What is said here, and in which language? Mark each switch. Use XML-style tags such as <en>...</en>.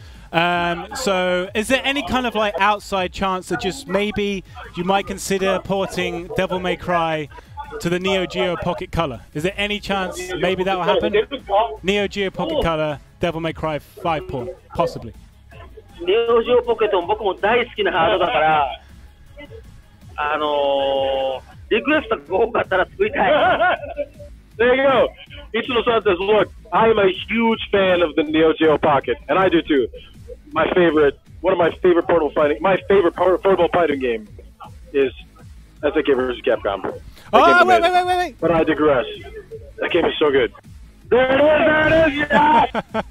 <en>So, is there any kind of like outside chance that just maybe you might consider porting Devil May Cry to the Neo Geo Pocket Color? Is there any chance maybe that will happen? Neo Geo Pocket Color, Devil May Cry 5 port, possibly.</en> <ja>ネオジオポケットも僕も大好きなハードだから、リクエストが多かったら作りたい。</ja> <en>There you go. Ichino-san says, look, I am a huge fan of the Neo Geo Pocket, and I do too. One of my favorite portable fighting game is SNK vs. Capcom. Oh, wait. But I digress. That game is so good. There it is, yeah!</en>